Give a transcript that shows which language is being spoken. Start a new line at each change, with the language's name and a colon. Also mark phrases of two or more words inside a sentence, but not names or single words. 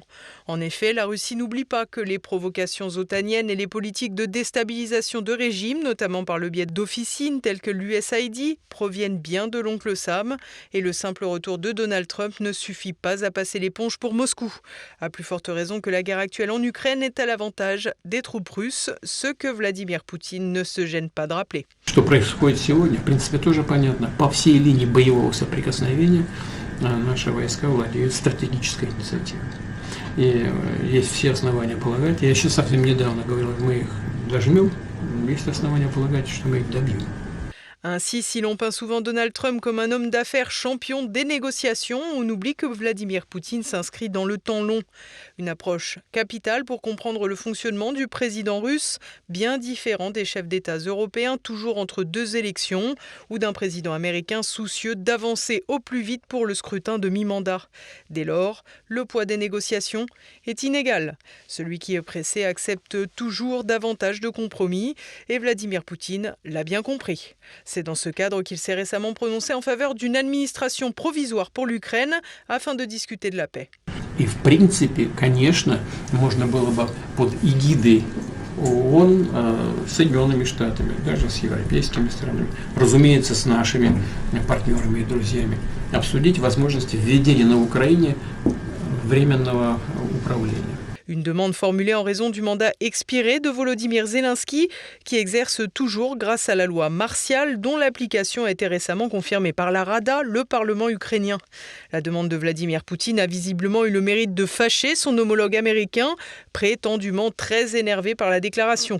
French: En effet, la Russie n'oublie pas que les provocations otaniennes et les politiques de déstabilisation de régime, notamment par le biais d'officines telles que l'USAID, proviennent bien de l'oncle Sam. Et le simple retour de Donald Trump ne suffit pas à passer l'éponge pour Moscou. À plus forte raison que la guerre actuelle en Ukraine est à l'avantage des troupes russes, ce que Vladimir Poutine ne se gêne pas de rappeler.
Russian: Что происходит сегодня, в принципе, тоже понятно. По всей линии боевого соприкосновения наши войска владеют стратегической инициативой. И есть все основания полагать, я еще совсем недавно говорил, мы их дожмем, есть основания полагать, что мы их добьем.
French: Ainsi, si l'on peint souvent Donald Trump comme un homme d'affaires champion des négociations, on oublie que Vladimir Poutine s'inscrit dans le temps long. Une approche capitale pour comprendre le fonctionnement du président russe, bien différent des chefs d'État européens toujours entre 2 élections, ou d'un président américain soucieux d'avancer au plus vite pour le scrutin de mi-mandat. Dès lors, le poids des négociations est inégal. Celui qui est pressé accepte toujours davantage de compromis, et Vladimir Poutine l'a bien compris. C'est dans ce cadre qu'il s'est récemment prononcé en faveur d'une administration provisoire pour l'Ukraine afin de discuter de la paix.
Russian: И в принципе, конечно, можно было бы под эгидой ООН с Соединенными Штатами, даже с европейскими странами, разумеется, с нашими партнерами и друзьями, обсудить возможности введения на Украине временного управления.
French: Une demande formulée en raison du mandat expiré de Volodymyr Zelensky, qui exerce toujours grâce à la loi martiale, dont l'application a été récemment confirmée par la Rada, le Parlement ukrainien. La demande de Vladimir Poutine a visiblement eu le mérite de fâcher son homologue américain, prétendument très énervé par la déclaration.